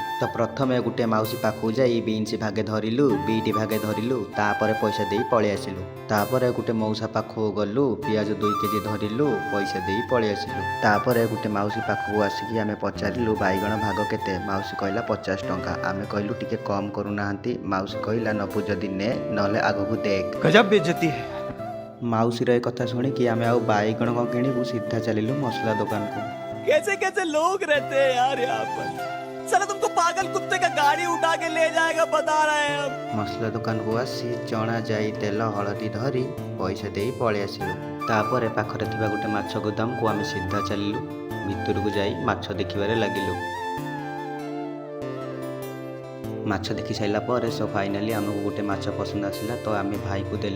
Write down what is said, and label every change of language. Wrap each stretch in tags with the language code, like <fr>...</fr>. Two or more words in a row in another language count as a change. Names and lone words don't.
<or>ତ ପ୍ରଥମେ ଗୋଟେ ମାଉସୀ ପାଖକୁ ଯାଇ ବିନ୍ସ ଭାଗେ ଧରିଲୁ, ବିଟ୍ ଭାଗେ ଧରିଲୁ, ତାପରେ ପଇସା ଦେଇ ପଳେଇ ଆସିଲୁ। ତାପରେ ଗୋଟେ ମଉସା ପାଖକୁ ଗଲୁ, ପିଆଜ 2 କେଜି ଧରିଲୁ, ପଇସା ଦେଇ ପଳେଇ ଆସିଲୁ। ତାପରେ ଗୋଟେ ମାଉସୀ ପାଖକୁ ଆସିକି ଆମେ ପଚାରିଲୁ ବାଇଗଣ ଭାଗ କେତେ? ମାଉସୀ କହିଲା 50 ଟଙ୍କା। ଆମେ କହିଲୁ ଟିକେ କମ୍ କରୁନାହାନ୍ତି। ମାଉସୀ କହିଲା ନବୁ ଯଦି ନେ, ନହେଲେ ଆଗକୁ ଦେଖ।</or> <hi>गजब बेइज्जती है।</hi> <or>ମାଉସୀର ଏ କଥା ଶୁଣିକି ଆମେ ଆଉ ବାଇଗଣ କ'ଣ କିଣିବୁ, ସିଧା ଚାଲିଲୁ ମସଲା ଦୋକାନକୁ।</or> <hi>कैसे कैसे लोग रहते हैं यार यहाँ पर। साला तुमको पागल कुत्ते का गाड़ी उठा के ले जाएगा बता रहे हैं हम।</hi> <or>ମସଲା ଦୋକାନକୁ ଆସି ଚଣା, ଜାଇ, ତେଲ, ହଳଦୀ ଧରି ପଇସା ଦେଇ ପଳେଇ ଆସିଲୁ। ତାପରେ ପାଖରେ ଥିବା ଗୋଟେ ମାଛ ଗୋଦାମକୁ ଆମେ ସିଧା ଚାଲିଲୁ। ଭିତରକୁ ଯାଇ ମାଛ ଦେଖିବାରେ ଲାଗିଲୁ। ମାଛ ଦେଖି ସାରିଲା ପରେ ଫାଇନାଲି ଆମକୁ ଗୋଟେ ମାଛ ପସନ୍ଦ ଆସିଲା, ତ ଆମେ ଭାଇକୁ ଦେଲୁ।</or>